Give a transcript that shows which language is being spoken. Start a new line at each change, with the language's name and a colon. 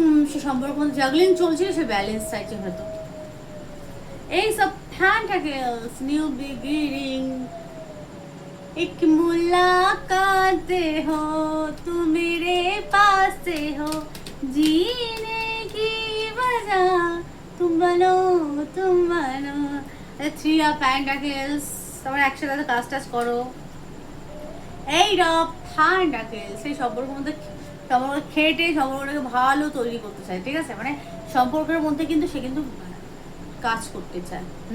Bangla: সে সম্পর্ক জাগলিং চলছে, সে ব্যালেন্স চাইছে হয়তো। এই সব প্যান্টাকেলস, নিউ বিগিনিং,
Hindi: एक मुलाकात हो, तुम मेरे पास से हो, जीने की वजह तुम बनो, तुम बनो।
Bangla: 3 অফ প্যান্টাকেলস, তোমরা একসাথে কাজ টাজ করো। 8 অফ প্যান্টাকেলস, সেই সম্পর্কের মধ্যে সম্পর্ক খেটে সম্পর্কটাকে ভালো তৈরি করতে চায়, ঠিক আছে। মানে সম্পর্কের মধ্যে কিন্তু সে কিন্তু কাজ করতে চায়।